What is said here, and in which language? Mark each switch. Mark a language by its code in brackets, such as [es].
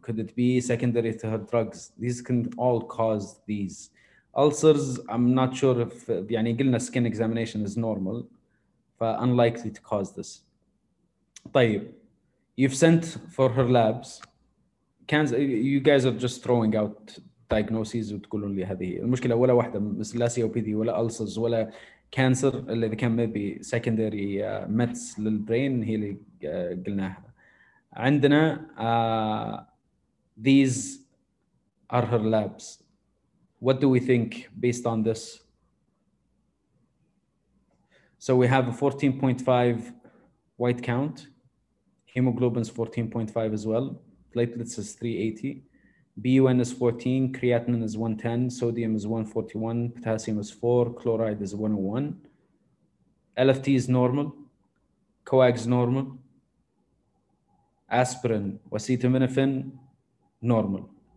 [en] Could it be secondary to her drugs? These can all cause these. Ulcers, I'm not sure if [ar] يعني [en] قلنا skin examination is normal, unlikely to cause this. طيب, you've sent for her labs. You guys are just throwing out diagnoses [ar] وتقولون لي هذه المشكله ولا واحده بس لا COPD ولا ulcers ولا كانسر اللي اذا كان [en] maybe secondary mets [ar] للبرين هي اللي قلناها. عندنا [en] these are her labs. What do we think based on this? So we have a 14.5 white count, hemoglobin is 14.5 as well, platelets is 380, BUN is 14, creatinine is 110, sodium is 141, potassium is 4, chloride is 101, LFT is normal, coag is normal, aspirin, acetaminophen, normal.